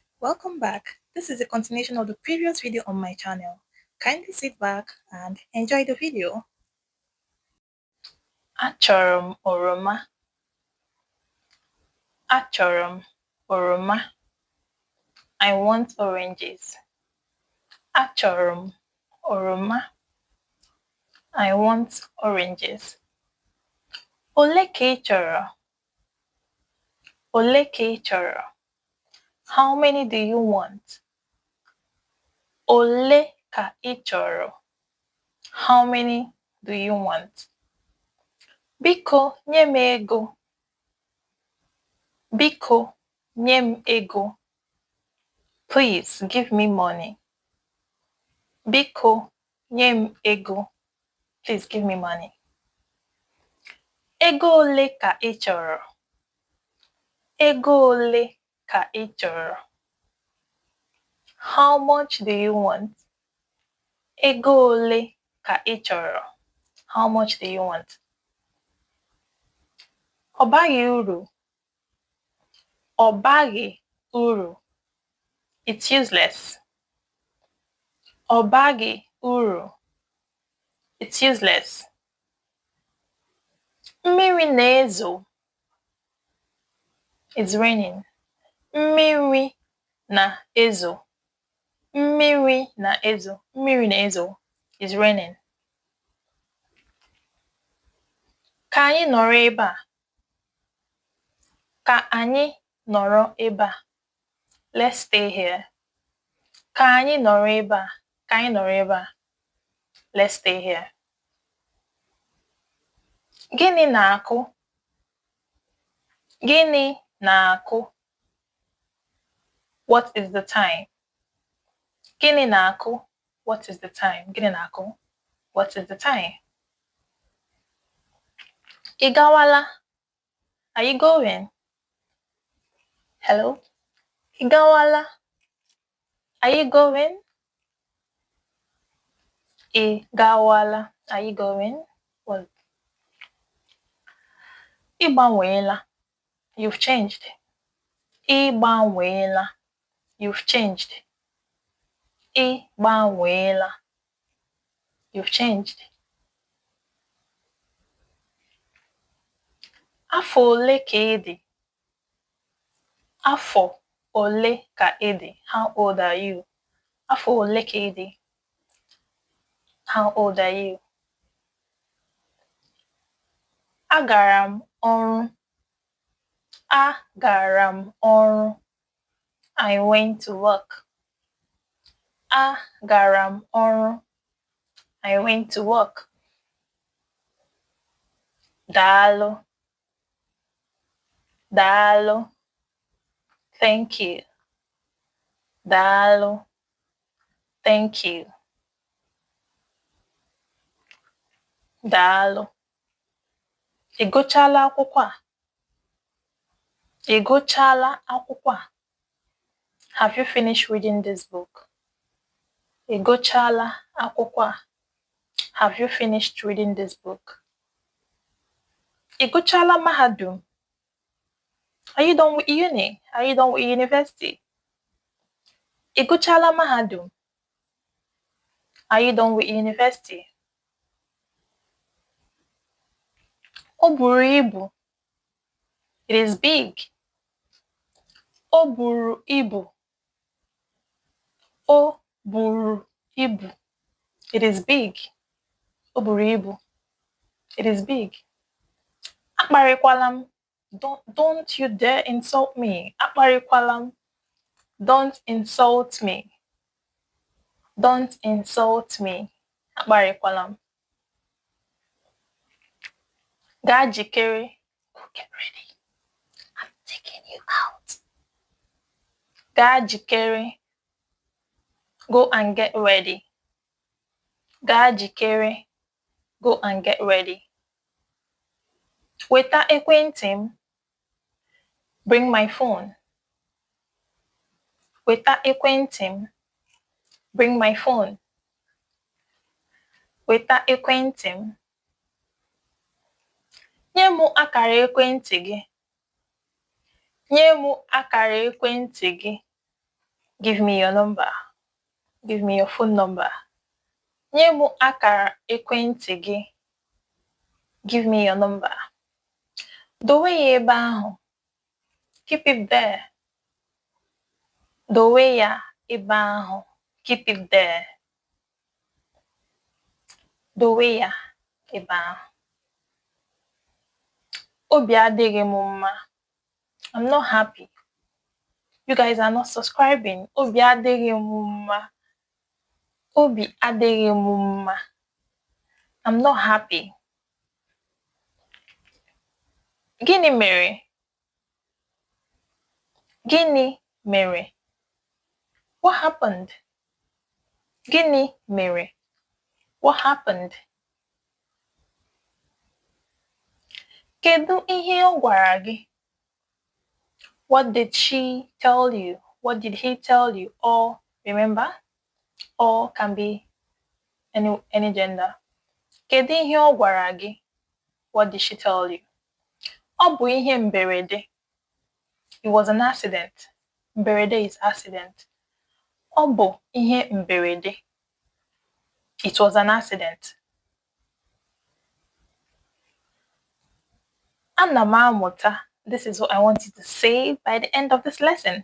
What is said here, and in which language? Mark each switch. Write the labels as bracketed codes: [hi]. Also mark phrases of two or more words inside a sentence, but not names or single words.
[en] Welcome back. This is a continuation of the previous video on my channel. Kindly sit back and enjoy the video. [ig] Achọrọ m oroma. Achọrọ m oroma. [en] I want oranges. [ig] Achọrọ m oroma. [en] I want oranges. [ig] Ole ka ị chọrọ? Ole ka ị chọrọ? [en] How many do you want? [ig] Ole ka ị chọrọ? [en] How many do you want? [ig] Biko nye m ego. Biko nye m ego. [en] Please give me money. [ig] Biko nye m ego. [en] Please give me money. [ig] Ego ole ka ị chọrọ? Ego ole ka ị chọrọ? [en] How much do you want? [ig] Ego ole ka ị chọrọ? [en] How much do you want? [ig] Ọ baghị uru. Ọ baghị uru. [en] It's useless. [ig] Ọ baghị uru. [en] It's useless. [ig] Mmiri na-ezo. [en] It's raining. [ig] Mmiri na-ezo. Mmiri na-ezo. Mmiri na-ezo. [en] It's raining. [ig] Ka anyị nọrọ ebe a. Ka anyị nọrọ ebe a. [en] Let's stay here. [ig] Ka anyị nọrọ ebe a. Ka anyị nọrọ ebe a. [en] Let's stay here. [ig] Gịnị na-akụ? Gịnị na-akụ? [en] What is the time? [ig] Gịnị na-akụ? [en] What is the time? [ig] Gịnị na-akụ? [en] What is the time? [ig] Ị gawala? [en] Are you going? Hello? [ig] Ị gawala? [en] Are you going? [ig] Ị gawala? [en] Are you going? Well, [ig] ị gbanweela. [en] You've changed. [ig] Ị gbanweela. [en] You've changed. [ig] Ị gbanweela. [en] You've changed. [ig] Afọ ole ka ị dị? Afọ ole ka ị dị? [en] How old are you? [ig] Afọ ole ka ị dị? [en] How old are you? [ig] Agara m ọrụ. Agara m ọrụ. [en] I went to work. [ig] Agara m ọrụ. [en] I went to work. [ig] Daalụ. Daalụ. [en] Thank you. Daalụ. Thank you. [ig] Daalụ. Ị gụchala akwụkwọ a? Ị gụchala akwụkwọ a? [en] Have you finished reading this book? [ig] Ị gụchala akwụkwọ a? [en] Have you finished reading this book? [ig] Ị gụchala mahadum? [en] Are you done with uni? Are you done with university? [ig] Ị gụchala mahadum? [en] Are you done with university? [ig] O buru ibu. [en] It is big. [ig] O buru ibu. O buru ibu. [en] It is big. [ig] O buru ibu. [en] It is big. [ig] Akparịkwala m. [en] Don't you dare insult me. [ig] Akparịkwala m. [en] Don't insult me. Don't insult me. [ig] Akparịkwala m. Gaa jikere. [en] Go get ready. I'm taking you out. [ig] Gaa jikere. [en] Go and get ready. [ig] Gaa jikere. [en] Go and get ready. [ig] Weta ekwentị m. [en] Bring my phone. [ig] Weta ekwentị m. [en] Bring my phone. [ig] Weta ekwentị m. Nye m akara ekwentị gị. Nye m akara ekwentị gị. [en] Give me your number. Give me your phone number. [ig] Nye m akara ekwentị gị. [en] Give me your number. [ig] Dowe ya ebe ahụ. [en] Keep it there. [ig] Dowe ya ebe ahụ. [en] Keep it there. [ig] Dowe ya ebe ahụ. Obi adịghị m mma. [en] I'm not happy. You guys are not subscribing. [ig] Obi adịghị m mma. Obi adịghị m mma. [en] I'm not happy. [ig] Gịnị mere? Gịnị mere? [en] What happened? [ig] Gịnị mere? [en] What happened? [ig] Kedu ihe ọ gwara gị? [en] What did she tell you? What did he tell you? Or, remember, or can be any gender. [ig] Kedu ihe ọ gwara gị? [en] What did she tell you? [ig] Ọ bụ ihe mberede. [en] It was an accident. Mberede is accident. [ig] Ọ bụ ihe mberede. [en] It was an accident. [ig] Ana m amụta. [en] This is what I want you to say by the end of this lesson.